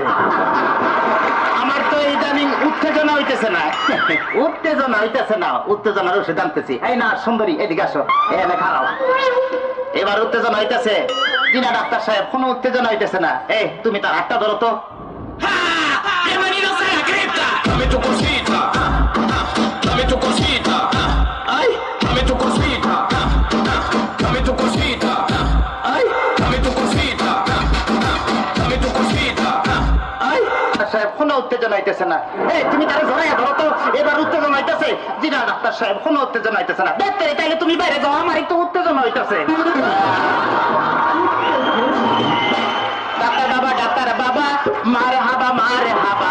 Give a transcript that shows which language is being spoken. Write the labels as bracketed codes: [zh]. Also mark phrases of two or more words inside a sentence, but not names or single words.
[bn] আমার তো ইদানিং উত্তেজনা হইতেছে না। উত্তেজনা হইতেছে না, উত্তেজনার ওষুধ আনতেছি। এই না সুন্দরী এদিকে আসো, এখানে খারাপ। এবার উত্তেজনা হইতেছে? জি না ডাক্তার সাহেব কোনো উত্তেজনা হইতেছে না। এই তুমি তার হাতটা ধরো তো। [es] Dame tu cosita, dame tu cosita, ay, dame tu cosita, dame tu cosita, ay, dame tu cosita, dame tu cosita, ay. [bn] সাহেব কোনো উত্তেজনা হইতেছে না। এই তুমি তারা ধরাইয়া ধরো তো। এবার উত্তেজনা হইতেছে? জি না ডাক্তার সাহেব কোনো উত্তেজনা হইতেছে না। দেখতে তাইলে তুমি বাইরে যাও, আমার একটু উত্তেজনা হইতেছে। ডাক্তার বাবা মারে হাবা মারে হাবা।